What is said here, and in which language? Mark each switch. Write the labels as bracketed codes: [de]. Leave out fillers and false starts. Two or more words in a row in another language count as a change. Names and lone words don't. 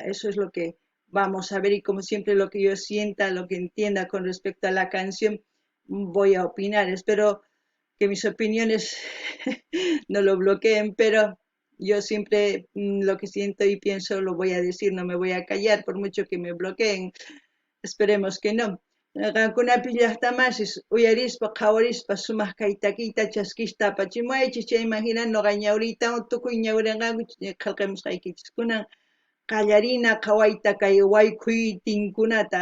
[es] Eso es lo que vamos a ver y como siempre lo que yo sienta, lo que entienda con respecto a la canción, voy a opinar. Espero que mis opiniones no lo bloqueen, pero yo siempre lo que siento y pienso lo voy a decir, no me voy a callar por mucho que me bloqueen. Esperemos que no. [qu] Qankunapi llaqtamasis uyarispa qhawarispa sumaq kay takiyta chaskishta apachimuaychis chayman hina noqa ñawriytawan tukuy ñawrinqaku qillqamusqaykichis kunan qallarina qhawayta kay waykuy tinkunata.